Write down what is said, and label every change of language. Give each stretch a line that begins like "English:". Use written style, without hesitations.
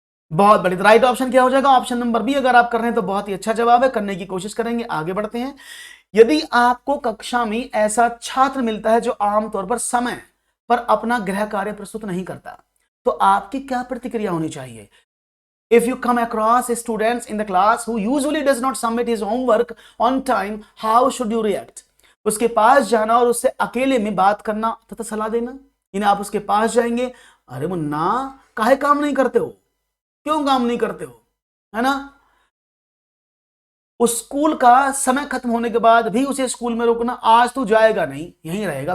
Hindi: बहुत बढ़िया, right option क्या हो जाएगा, ऑप्शन नंबर बी। अगर आप कर रहे हैं तो बहुत ही अच्छा जवाब है, करने की कोशिश करेंगे, आगे बढ़ते हैं। यदि आपको कक्षा में ऐसा छात्र मिलता है जो आमतौर पर समय पर अपना गृह कार्य प्रस्तुत नहीं करता, तो आपकी क्या प्रतिक्रिया होनी चाहिए।
English: If you come across students in the class who usually does not submit his homework on time, how should you react?
Hindi: उसके पास जाना और उससे अकेले में बात करना तथा सलाह देना। इन्हें आप उसके पास जाएंगे, अरे मुन्ना काहे काम नहीं करते हो, क्यों काम नहीं करते हो, है ना। उस स्कूल का समय खत्म होने के बाद भी उसे स्कूल में रोकना, आज तू जाएगा नहीं यहीं रहेगा।